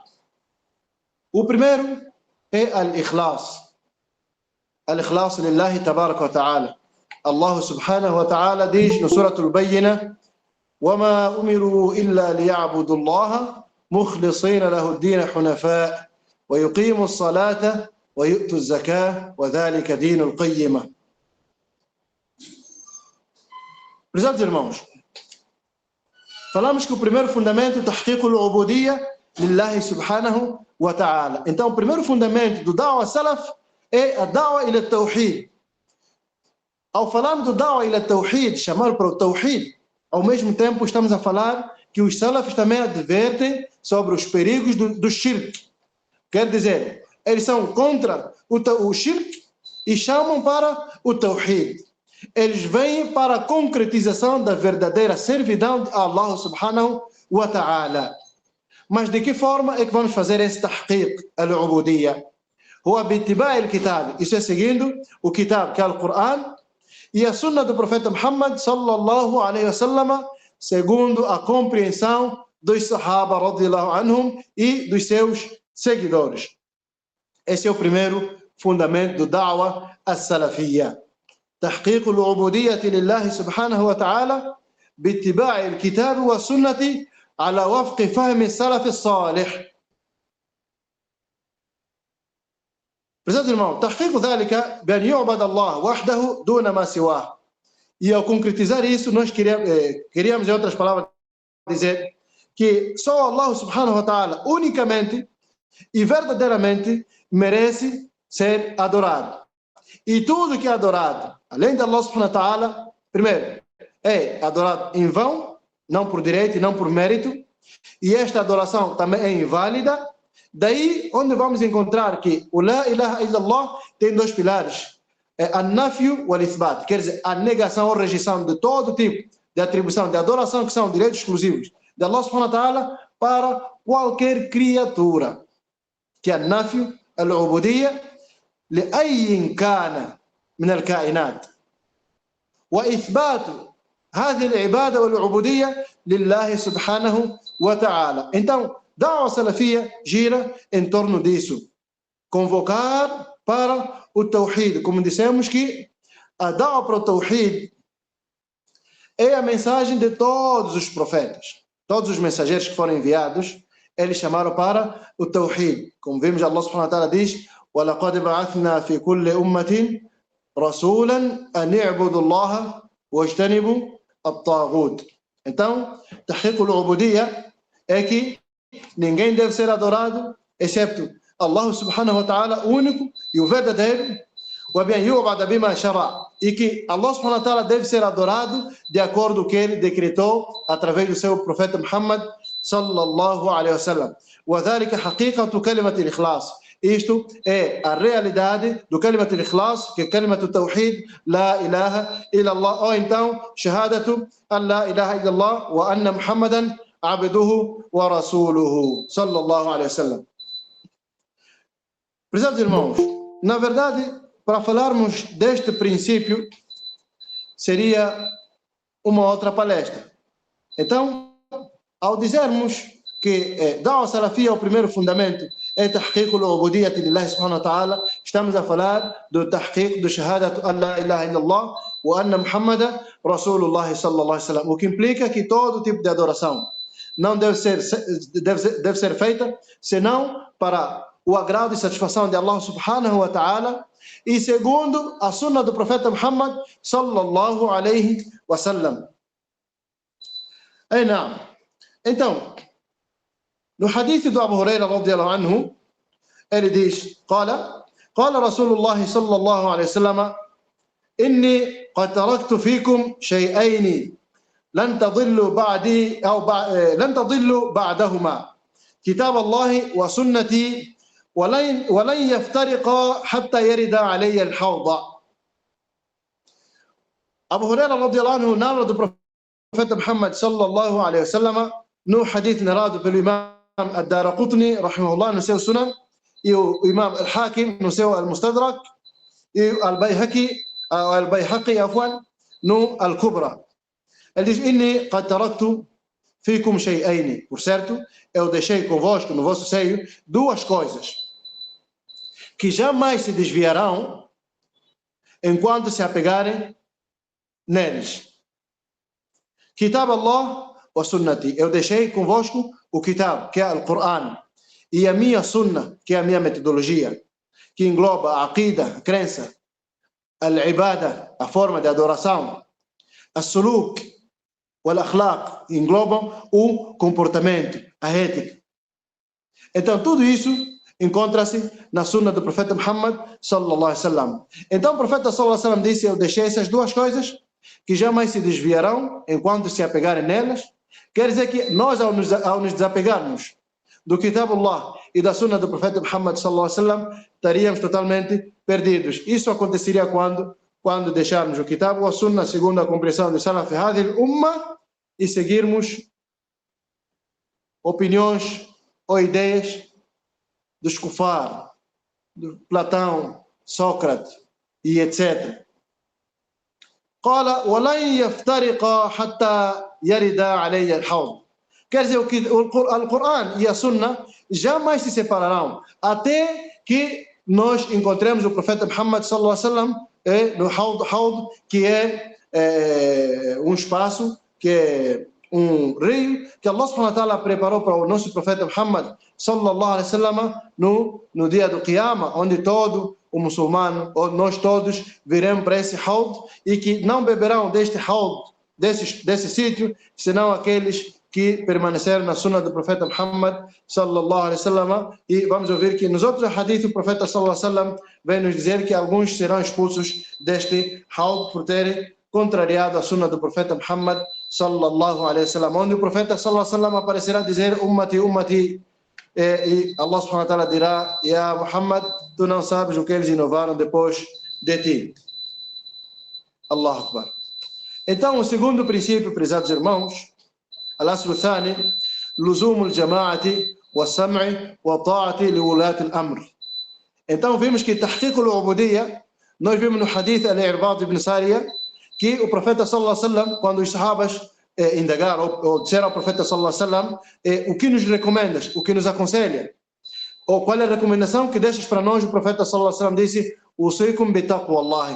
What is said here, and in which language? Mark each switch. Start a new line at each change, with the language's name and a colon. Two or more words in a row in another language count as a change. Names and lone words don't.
Portuguese: O primeiro é al-ikhlas.
Arabic: الإخلاص لله تبارك وتعالى. الله سبحانه وتعالى
Portuguese: diz no
Arabic: Surah Al-Bayyinah: وَمَا أُمِرُوا إِلَّا لِيَعْبُدُوا اللَّهَ مُخْلِصِينَ لَهُ الدِّينَ حُنَفَاءَ وَيُقِيمُوا الصَّلَاةَ وَيُؤْتُوا الزَّكَاةَ وَذَلِكَ دِينُ الْقَيِّمَةِ.
Portuguese: Prezados irmãos, falamos que o primeiro fundamento é
Arabic: تحقيق العبودية لله سبحانه وتعالى.
Portuguese: Então, o primeiro fundamento do
Arabic: دعوة السلف
Portuguese: é a
Arabic: الدعوة إلى التوحيد.
Portuguese: Ao falarmos do
Arabic: الدعوة إلى التوحيد,
Portuguese: chamar para o Tawhid, ao mesmo tempo estamos a falar que os Salafis também advertem sobre os perigos do Shirk. Quer dizer, eles são contra o Shirk e chamam para o Tawhid. Eles vêm para a concretização da verdadeira servidão de
Arabic: الله سبحانه وتعالى.
Portuguese: Mas de que forma é que vamos fazer esse
Arabic: تحقيق العبودية? هو باتباع الكتاب.
Portuguese: Isso é seguindo o kitab, que é o Coran, e a sunna do profeta Muhammad
Arabic: صلى الله عليه وسلم,
Portuguese: segundo a compreensão dos sahaba
Arabic: رضي الله عنهم
Portuguese: e dos seus seguidores. Esse é o primeiro fundamento do
Arabic: الدعوة السلفية. تحقيق العبودية لله سبحانه وتعالى باتباع الكتاب والسنة على وفق فهم السلف الصالح.
Portuguese: Prezados irmãos,
Arabic: تحقيق ذلك بأن يعبد الله وحده دون ما سواه.
Portuguese: E ao concretizar isso, nós queríamos em outras palavras dizer que só
Arabic: الله سبحانه وتعالى
Portuguese: unicamente e verdadeiramente merece ser adorado. E tudo que é adorado, além de
Arabic: الله سبحانه وتعالى,
Portuguese: primeiro, é adorado em vão, não por direito e não por mérito, e esta adoração também é inválida. Daí onde vamos encontrar que o
Arabic: لا إله إلا الله
Portuguese: tem 2 pilares,
Arabic: النفي والإثبات,
Portuguese: quer dizer, a negação ou rejeição de todo tipo de atribuição de adoração que são direitos exclusivos de
Arabic: الله سبحانه وتعالى
Portuguese: para qualquer criatura, que é
Arabic: النفي العبودية لأي كان من الكائنات وإثبات هذه العبادة والعبودية لله سبحانه وتعالى.
Portuguese: Então,
Arabic: الدعوة السلفية
Portuguese: gira em torno disso. Convocar para o tawhid. Como dissemos que a da'wah para o tawhid é a mensagem de todos os profetas. Todos os mensageiros que foram enviados, eles chamaram para o tawhid. Como vimos,
Arabic: الله سبحانه وتعالى diz: وَلَقَدْ بَعَثْنَا فِي كُلِّ أُمَّةٍ رَسُولًا أَنِ اعْبُدُوا اللَّهَ وَاجْتَنِبُوا الطَّاغُوتَ.
Portuguese: Então,
Arabic: تحقيق العبودية
Portuguese: é que ninguém deve ser adorado excepto
Arabic: الله سبحانه وتعالى,
Portuguese: único e o verdadeiro,
Arabic: وَبِأَنْ يُعْبَدَ بِمَا شَرَعَ,
Portuguese: e que
Arabic: الله سبحانه وتعالى
Portuguese: deve ser adorado de acordo com o que ele decretou através do seu profeta Muhammad
Arabic: صلى الله عليه وسلم. وَذَلِكَ حَقِيقَةُ كَلِمَةِ الْإِخْلَاصِ.
Portuguese: Isto é a realidade do
Arabic: كلمة الإخلاص,
Portuguese: que é
Arabic: كلمة التوحيد لا إله إلا الله,
Portuguese: ou então
Arabic: شهادة أن لا إله إلا الله وأن محمدا عبده ورسوله صلى الله عليه وسلم.
Portuguese: Prezados irmãos, na verdade, para falarmos deste princípio, seria uma outra palestra. Então, ao dizermos que
Arabic: الدعوة السلفية,
Portuguese: o primeiro fundamento, é
Arabic: تحقيق العبودية لله سبحانه وتعالى,
Portuguese: estamos a falar do tahqiq do
Arabic: شهادة أن لا إله إلا الله وأن محمدا رسول الله صلى الله عليه وسلم,
Portuguese: o que implica que todo tipo de adoração não deve ser feita senão para o agrado e satisfação de
Arabic: الله سبحانه وتعالى
Portuguese: e segundo a sunna do profeta Muhammad
Arabic: صلى الله عليه وسلم.
Portuguese: Não. Então, no hadith do Abu Huraira
Arabic: رضي الله عنه,
Portuguese: ele diz:
Arabic: قال رسول الله صلى الله عليه وسلم إني قد تركت فيكم شيئين لن تضلوا بعدي أو لن تضلوا بعدهما كتاب الله وسنتي ولن يفترقا حتى يرد علي الحوض.
Portuguese: Abu Huraira
Arabic: رضي الله عنه
Portuguese: narra do profeta Muhammad
Arabic: صلى الله عليه وسلم
Portuguese: no hadith narrado pelo imam Ad-Daraqutni rahimahullah no seu Sunan e o imam Al-Hakim no seu Al-Mustadrak e o Al-Bayhaqi afwan no Al-Kubra. Ele diz:
Arabic: إني قد تركت فيكم شيئين.
Portuguese: Por certo, eu deixei convosco no vosso seio duas coisas que jamais se desviarão enquanto se apegarem neles.
Arabic: كتاب الله وسنتي.
Portuguese: Eu deixei convosco o Kitab, que é o Coran, e a minha Sunnah, que é a minha metodologia, que engloba a aqida, a crença, al-ibada, a forma de adoração, as-suluk, o al-akhlaq, englobam o comportamento, a ética. Então, tudo isso encontra-se na Sunnah do profeta Muhammad
Arabic: صلى الله عليه وسلم.
Portuguese: Então, o profeta
Arabic: صلى الله عليه وسلم
Portuguese: disse: eu deixei essas duas coisas que jamais se desviarão enquanto se apegarem nelas. Quer dizer que nós, ao nos desapegarmos do
Arabic: كتاب الله
Portuguese: e da Sunnah do profeta Muhammad
Arabic: صلى الله عليه وسلم,
Portuguese: estaríamos totalmente perdidos. Isso aconteceria quando deixarmos o Kitab ou a Sunnah segundo a compreensão de
Arabic: سلف هذه الأمة
Portuguese: e seguirmos opiniões ou ideias dos Kufar, de Platão, Sócrates e etc.
Arabic: قال ولن يفترقا حتى يرد علي الحوض.
Portuguese: Quer dizer que o Coran e a Sunnah jamais se separarão até que nós encontremos o profeta Muhammad
Arabic: صلى الله عليه وسلم
Portuguese: no Haud, que é um espaço, que é um rio que
Arabic: الله سبحانه وتعالى
Portuguese: preparou para o nosso profeta Muhammad
Arabic: صلى الله عليه وسلم
Portuguese: no dia do Qiyamah, onde todo o muçulmano, ou nós todos, viremos para esse Haud e que não beberão deste Haud, desse sítio, senão aqueles que permaneceram na Sunnah do profeta Muhammad
Arabic: صلى الله عليه وسلم.
Portuguese: E vamos ouvir que nos outros hadiths o profeta
Arabic: صلى الله عليه وسلم
Portuguese: vem nos dizer que alguns serão expulsos deste Haud por terem contrariado a Sunnah do profeta Muhammad
Arabic: صلى الله عليه وسلم,
Portuguese: onde o profeta
Arabic: صلى الله عليه وسلم
Portuguese: aparecerá a dizer:
Arabic: أمتي أمتي, e الله سبحانه وتعالى dirá: يا محمد,
Portuguese: tu não sabes o que eles inovaram depois de ti.
Arabic: الله أكبر.
Portuguese: Então, o segundo princípio, prezados irmãos,
Arabic: الأصل الثاني لزوم الجماعة والسمع والطاعة لولاة الأمر.
Portuguese: Então, vimos que
Arabic: تحقيق العبودية,
Portuguese: nós vimos no hadith al-Irbad ibn Sariya, que o profeta
Arabic: صلى الله عليه وسلم,
Portuguese: quando os sahabas indagaram ou disseram ao profeta
Arabic: صلى الله عليه وسلم:
Portuguese: o que nos recomendas, o que nos aconselha, ou qual é a recomendação que deixas para nós, o profeta
Arabic: صلى الله عليه وسلم
Portuguese: disse:
Arabic: أوصيكم بتقوى الله.